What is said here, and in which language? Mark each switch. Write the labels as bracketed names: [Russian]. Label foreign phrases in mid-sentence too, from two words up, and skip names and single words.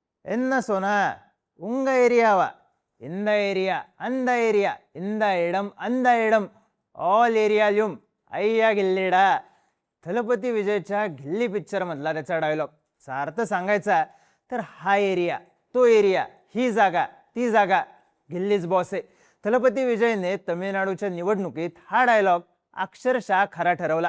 [Tamil] என்ன சொன்னா உங்க ஏரியாவா? இந்த ஏரியா அந்த ஏரியா இந்த இடம் அந்த இடம் ஆல் ஏரியாலயும் அய்யா கில்லிடா. [Marathi] थलपती विजयच्या गिल्ली पिक्चर मधला त्याचा डायलॉग चा अर्थ सांगायचा तर हा एरिया तो एरिया ही जागा ती जागा गिल्लीच बॉस आहे. थलपती विजयने तमिळनाडूच्या निवडणुकीत हा डायलॉग अक्षरशः खरा ठरवला.